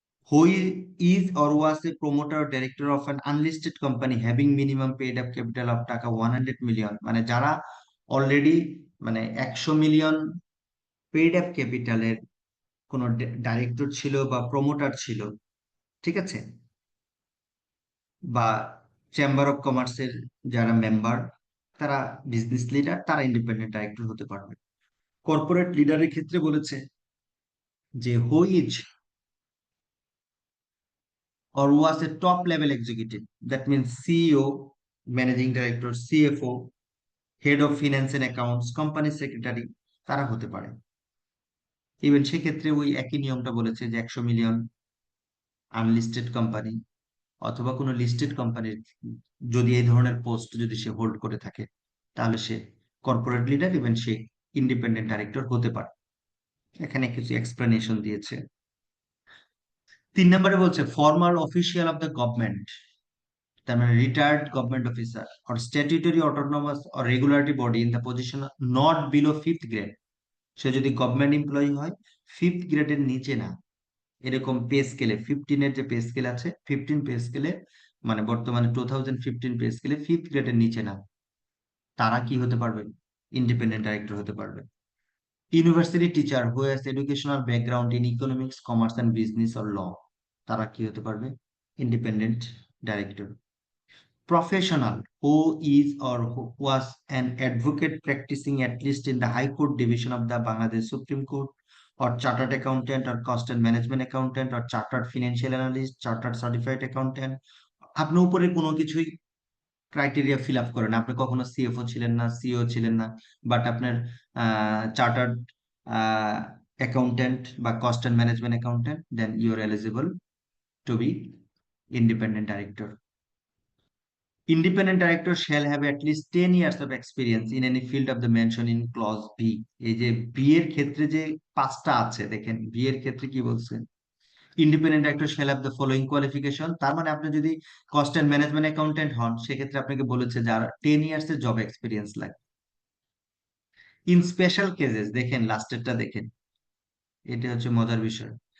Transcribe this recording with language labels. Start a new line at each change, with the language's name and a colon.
English: Who is or was a promoter or director of an unlisted company having minimum paid up capital of
Bangla: টাকা 100 million, মানে যারা already মানে 100 million paid up ক্যাপিটালের কোন director ছিল বা promoter ছিল, ঠিক আছে, বা চেম্বার অফ কমার্সের যারা মেম্বার, তারা বিজনেস লিডার, তারা ইন্ডিপেন্ডেন্ট ডাইরেক্টর হতে পারবে। কর্পোরেট লিডারের ক্ষেত্রে বলেছে যে
English: who is or was a top level executive, that means CEO, managing director, CFO, head of finance and accounts, company secretary,
Bangla: তারা হতে পারে। ইভেন সেক্ষেত্রে ওই একই নিয়মটা বলেছে যে 100 মিলিয়ন আনলিস্টেড কোম্পানি অথবা কোনো লিস্টেড কোম্পানির যদি এই ধরনের পোস্ট যদি সে হোল্ড করে থাকে, তাহলে সে কর্পোরেট লিডার, ইভেন সে ইন্ডিপেন্ডেন্ট ডাইরেক্টর হতে পারে। এখানে কিছু এক্সপ্লেনেশন দিয়েছে। 3 নম্বরে বলছে
English: formal official of the government,
Bangla: তার মানে
English: Retired government officer or statutory autonomous or regulatory body in the position not below 5th grade.
Bangla: সে যদি গভর্নমেন্ট এমপ্লয়ি হয় 5th গ্রেডের নিচে না, এরকম পে স্কেলে 15 এর যে পে স্কেল আছে, 15 পে স্কেলে, মানে বর্তমানে 2015 পে স্কেলে 5th গ্রেডের নিচে না, তারা কি হতে পারবে?
English: independent director
Bangla: হতে পারবে।
English: university teacher who has educational background in economics, commerce and business or law,
Bangla: তারা কি হতে পারবে?
English: Independent director. Professional who is or who was an advocate practicing at least in the High Court division of the Bangladesh Supreme Court, or chartered accountant or cost and management accountant, or chartered financial analyst, chartered certified accountant।
Bangla: আপনি উপরে কোনো কিছুই criteria fill up করেন, আপনি কখনো CFO ছিলেন না, CO ছিলেন না, বাট আপনার চার্টার্ড অ্যাকাউন্টেন্ট বা cost and management accountant,
English: Then you are eligible to be independent director. Independent director shall have at least 10 years of experience in any field of the mention in clause B।
Bangla: এই যে B এর ক্ষেত্রে যে 5টা আছে, দেখেন B এর ক্ষেত্রে কি বলছেন, independent director
English: shall have the following qualification।
Bangla: তার মানে আপনি যদি কস্ট এন্ড ম্যানেজমেন্ট অ্যাকাউন্টেন্ট হন, সেক্ষেত্রে আপনাকে বলেছে যার 10 ইয়ার্স এর জব এক্সপিরিয়েন্স লাগে। ইন স্পেশাল কেসেস, দেখেন লাস্টেরটা দেখেন, এটা হচ্ছে মজার বিষয়।